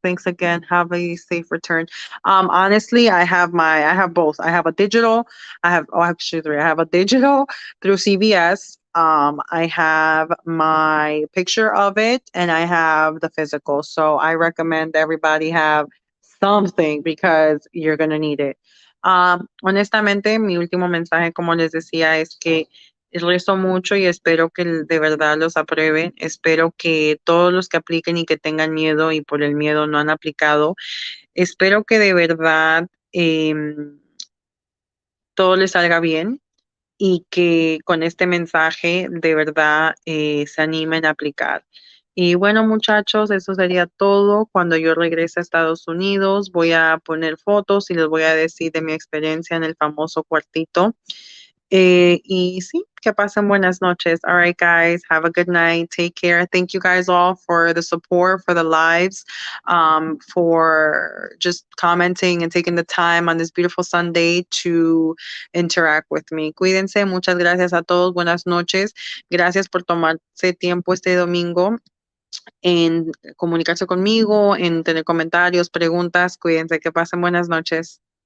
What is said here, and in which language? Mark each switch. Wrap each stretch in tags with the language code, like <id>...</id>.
<en>Thanks again. Have a safe return. Honestly, I have both. I have a digital. Actually 3. I have a digital through CVS. I have my picture of it and I have the physical. So I recommend everybody have something because you're going to need it.</en> <es>Honestamente, mi último mensaje, como les decía, es que rezo mucho y espero que de verdad los aprueben. Espero que todos los que apliquen y que tengan miedo y por el miedo no han aplicado, espero que de verdad todo les salga bien y que con este mensaje de verdad se animen a aplicar. Y bueno, muchachos, eso sería todo. Cuando yo regrese a Estados Unidos, voy a poner fotos y les voy a decir de mi experiencia en el famoso cuartito. Y sí, que pasen buenas noches.</es> <en>All right, guys, have a good night. Take care. Thank you guys all for the support, for the lives, for just commenting and taking the time on this beautiful Sunday to interact with me.</en> <es>Cuídense. Muchas gracias a todos. Buenas noches. Gracias por tomarse tiempo este domingo en comunicarse conmigo, en tener comentarios, preguntas. Cuídense. Que pasen buenas noches.</es>